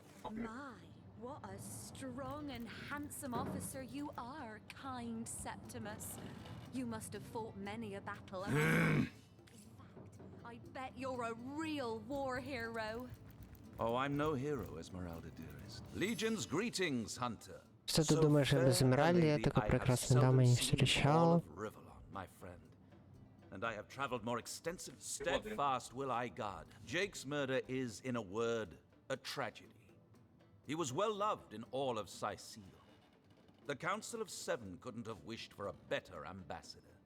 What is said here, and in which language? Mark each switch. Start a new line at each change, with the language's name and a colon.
English: My, what a strong and handsome officer you are, kind Septimus. You must have fought many a battle. In fact, I bet you're a real war hero. Oh, I'm no hero, Esmeralda dearest. Legion's greetings, Hunter.
Russian: Что ты думаешь об Эсмеральде? Я такой прекрасной дамы не встречал.
English: My friend. And I have traveled more extensive. Steadfast will I guard. Jake's murder is, in a word, a tragedy. He was well loved in all of Sicile. The Council of Seven couldn't have wished for a better ambassador.